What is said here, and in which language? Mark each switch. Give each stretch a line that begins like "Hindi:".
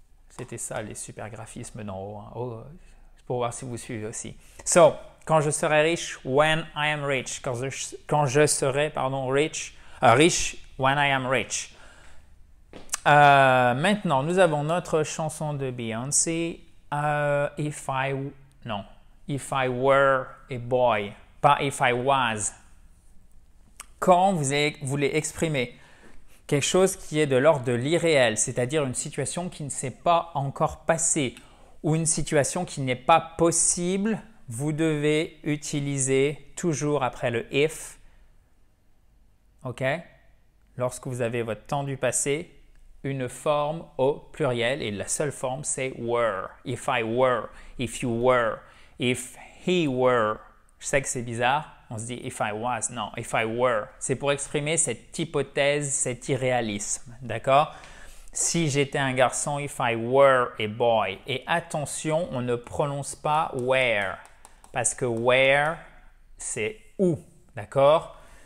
French: C'était ça, les super graphismes d'en haut. Hein. Oh, pour voir si vous suivez aussi.
English: So,
French: quand je serai riche,
English: when I am rich.
French: Quand je serai, riche,
English: when I am rich.
French: Maintenant, nous avons notre chanson de Beyoncé.
English: If I were a boy, pas if I was.
French: Quand vous voulez exprimer quelque chose qui est de l'ordre de l'irréel, c'est-à-dire une situation qui ne s'est pas encore passée ou une situation qui n'est pas possible, vous devez utiliser toujours après le if, ok? Lorsque vous avez votre temps du passé, une forme au pluriel et la seule forme c'est were.
English: If I were, if you were, if he were.
French: Je sais que c'est bizarre. On se dit
English: if I was,
French: non,
English: if I were.
French: C'est pour exprimer cette hypothèse, cet irréalisme, d'accord? Si j'étais un garçon,
English: if I were a boy.
French: Et attention, on ne prononce pas where, parce que where, c'est où, d'accord?